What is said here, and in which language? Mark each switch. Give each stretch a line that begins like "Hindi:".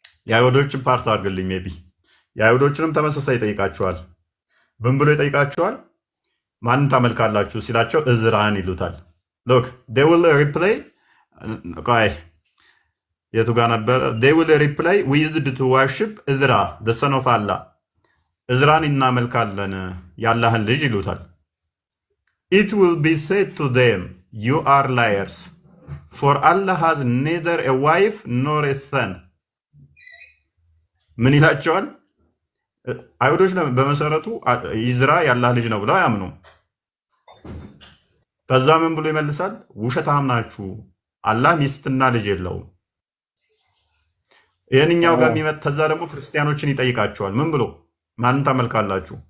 Amharic: የአይሁዶችን ፓርት አድርግልኝ ሜይ ቢ የአይሁዶችንም ተመሳሳይ ይጠይቃቸዋል። ምን ብሎ ይጠይቃቸዋል? ማንን ታመልካላችሁ ሲላቸው እዝራን ይሉታል። ሎክ
English: they will reply
Amharic: ቆይ የቱ ጋር ነበር?
English: they will reply we used to worship Ezra the son of Allah
Amharic: እዝራን እናመልካለን ያላህን ልጅ ይሉታል።
English: it will be said to them you are liars for Allah has neither a wife nor a son
Amharic: ምን ይላቸዋል? አይሁዶች በመሰረቱ ኢዝራ ያላህ ልጅ ነው ብለው አያምኑ። ከዛ ምን ብሎ ይመልሳል? ውሸታም ናችሁ፣ አላህ ሚስትና ልጅ የለውም። ይህንኛው ጋር የሚመጣ ከዛ ደግሞ ክርስቲያኖችን ይጠይቃቸዋል። ምን ብሎ ማንን ታመልካላችሁ?